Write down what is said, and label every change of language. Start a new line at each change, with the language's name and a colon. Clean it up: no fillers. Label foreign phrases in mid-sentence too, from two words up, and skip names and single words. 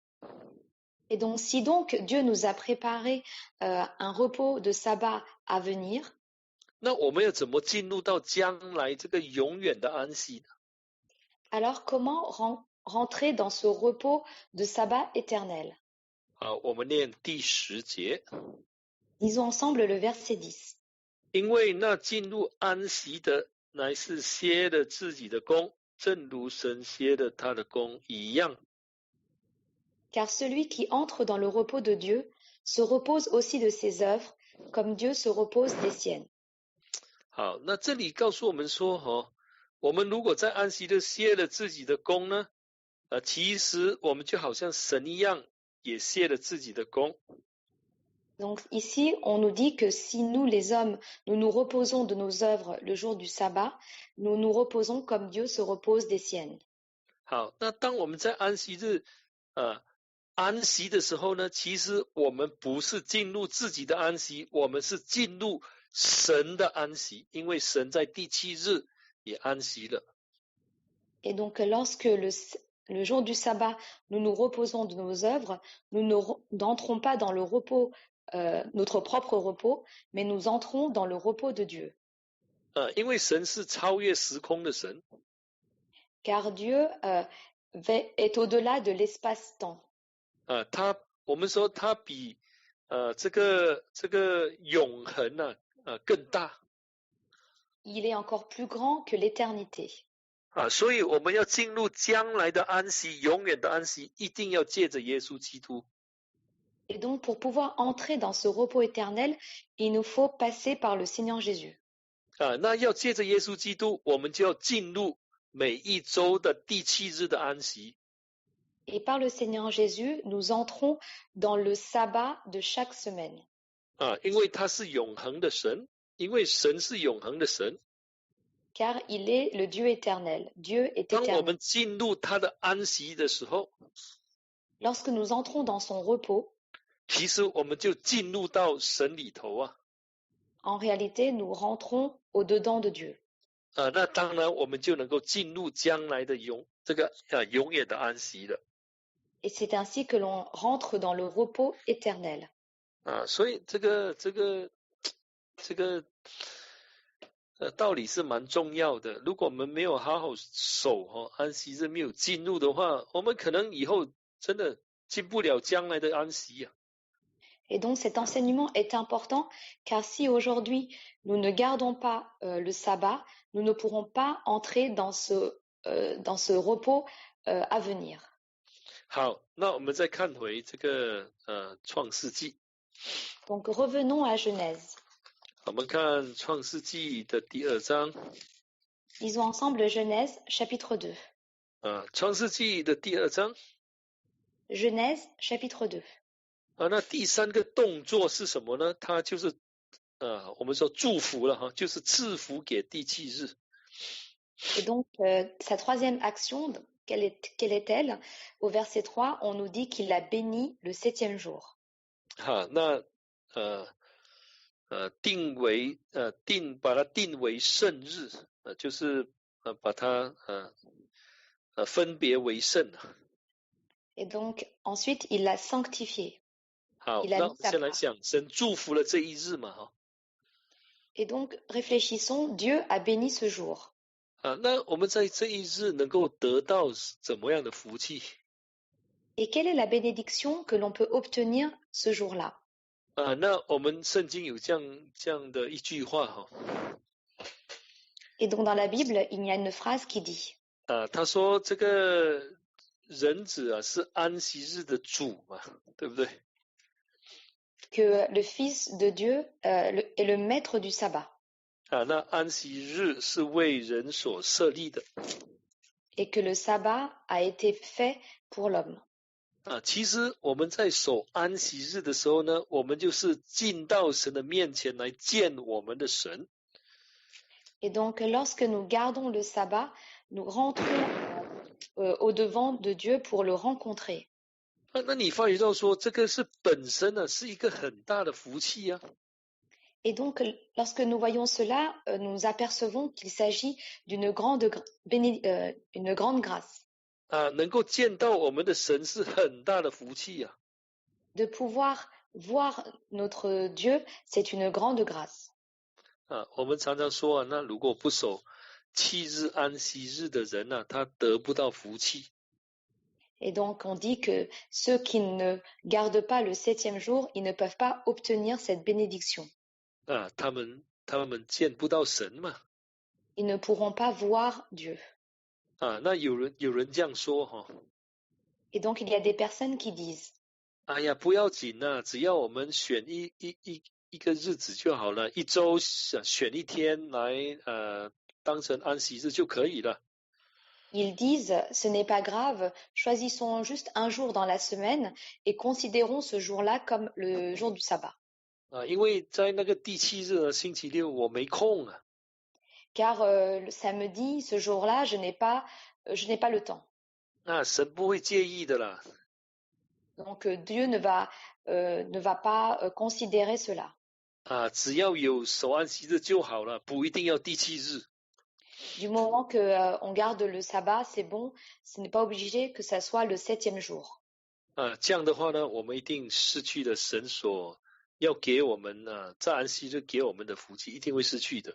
French: Et donc, si donc Dieu nous a préparé un repos de sabbat à venir,
Chinese: 那我们要怎么进入到将来这个永远的安息呢？
French: alors comment rentrer dans ce repos de sabbat éternel?
Chinese: 我们念第10节。
French: Lisons ensemble le verset 10.
Chinese: 因为那进入安息的，乃是歇了自己的工，正如神歇了他的工一样。
French: Car celui qui entre dans le repos de Dieu se repose aussi de ses œuvres, comme Dieu se repose des siennes.
Chinese: 好，那这里告诉我们说，我们如果在安息日歇了自己的工呢，其实我们就好像神一样，也歇了自己的工。
French: Donc ici, on nous dit que si nous, les hommes, nous nous reposons de nos œuvres le jour du sabbat, nous nous reposons comme Dieu se repose des siennes.
Chinese: 好，那当我们在安息日安息的时候呢，其实我们不是进入自己的安息，我们是进入神的安息，因为神在第7日也安息了。
French: Et donc lorsque le jour du sabbat, nous nous reposons de nos œuvres, nous n'entrons pas dans le repos, notre propre repos, mais nous entrons dans le repos de Dieu.
Chinese: 因为神是超越时空的神。
French: Car Dieu est au-delà de l'espace-temps.
Chinese: 我们说他比这个永恒更大。
French: Il est encore plus grand que l'éternité.
Chinese: 所以我们要进入将来的安息，永远的安息，一定要借着耶稣基督。
French: Et donc, pour pouvoir entrer dans ce repos éternel, il nous faut passer par le Seigneur Jésus.
Chinese: 那要借着耶稣基督，我们就要进入每一周的第7日的安息。
French: Et par le Seigneur Jésus, nous entrons dans le sabbat de chaque semaine.
Chinese: 因为他是永恒的神，因为神是永恒的神。
French: Car il est le Dieu éternel. Dieu est
Chinese: 当我
French: éternel.
Chinese: 们进入他的安息的时候，
French: Lorsque nous entrons dans son repos,
Chinese: 其实我们就进入到神里头
French: en réalité, nous rentrons au-dedans de Dieu.
Chinese: 那当然我们就能够进入将来的永远的安息了。
French: Et c'est ainsi que l'on rentre dans le repos éternel.
Chinese: 所以这个道理是蛮重要的。如果我们没有好好守安息日，没有进入的话，我们可能以后真的进不了将来的安息。
French: Et donc cet enseignement est important car si aujourd'hui nous ne gardons pas le sabbat, nous ne pourrons pas entrer dans ce repos à venir.
Chinese: 好，那我们再看回这个创世纪。
French: Donc revenons à Genèse.
Chinese: 我们看创世纪的第2章。
French: Lisons ensemble Genèse chapitre 2.
Chinese: 创世纪的第2章。
French: Genèse chapitre 2.
Chinese: 那第3个动作是什么呢？它就是我们说祝福了就是赐福给第7日。
French: Et donc sa troisième action, quelle est-elle? Au verset 3, on nous dit qu'il a béni le 7e jour.
Chinese: 那把它定为圣日，就是把它分别为圣。
French: Et donc ensuite il l'a sanctifié.
Chinese: 好，那先来想，神祝福了这一日嘛
French: Et donc réfléchissons, Dieu a béni ce jour.
Chinese: 那我们在这一日能够得到怎么样的福气？
French: Et quelle est la bénédiction que l'on peut obtenir ce jour-là?
Chinese: 那我们圣经有这样的一句话
French: Et donc dans la Bible, il y a une phrase qui dit.
Chinese: 他说这个人子啊是安息日的主嘛，对不对？
French: Que le Fils de Dieu est le maître du sabbat
Chinese: 啊，那安息日是为人所设立的
French: et que le sabbat a été fait pour l'homme.
Chinese: 啊。其实我们在守安息日的时候呢，我们就是进到神的面前来见我们的神。
French: Et donc, lorsque nous gardons le sabbat, nous rentrons au-devant de Dieu pour le rencontrer.
Chinese: 啊，那你发觉到说，这个是本身呢是一个很大的福气啊。
French: Et donc, lorsque nous voyons cela, nous apercevons qu'il s'agit d'une une grande grâce.
Chinese: 啊，能够见到我们的神是很大的福气啊。
French: De pouvoir voir notre Dieu, c'est une grande grâce.
Chinese: 啊，我们常常说啊，那如果不守7日安息日的人呢，他得不到福气。
French: Et donc, on dit que ceux qui ne gardent pas le 7e jour, ils ne peuvent pas obtenir cette bénédiction.
Chinese: 啊，他们见不到神嘛。
French: Ils ne pourront pas voir Dieu.
Chinese: 啊，那有人这样说哈。
French: Et donc, il y a des personnes qui disent,
Chinese: 哎呀，不要紧啊，只要我们选一个日子就好了，一周选一天来当成安息日就可以了。
French: ils disent, ce n'est pas grave, choisissons juste un jour dans la semaine et considérons ce jour-là comme le jour du sabbat.
Chinese: 啊，因为在那个第7日呢，星期六我没空啊。
French: Car le samedi, ce jour-là, je n'ai pas le temps.
Chinese: 那神不会介意的啦。
French: Donc Dieu ne va pas considérer cela.
Chinese: 啊，只要有守安息日就好了，不一定要第7日。
French: Du moment que on garde le sabbat, c'est bon. Ce n'est pas obligé que ça soit le 7e jour.
Chinese: 啊，这样的话呢，我们一定失去了神所要给我们在安息日给我们的福气，一定会失去的。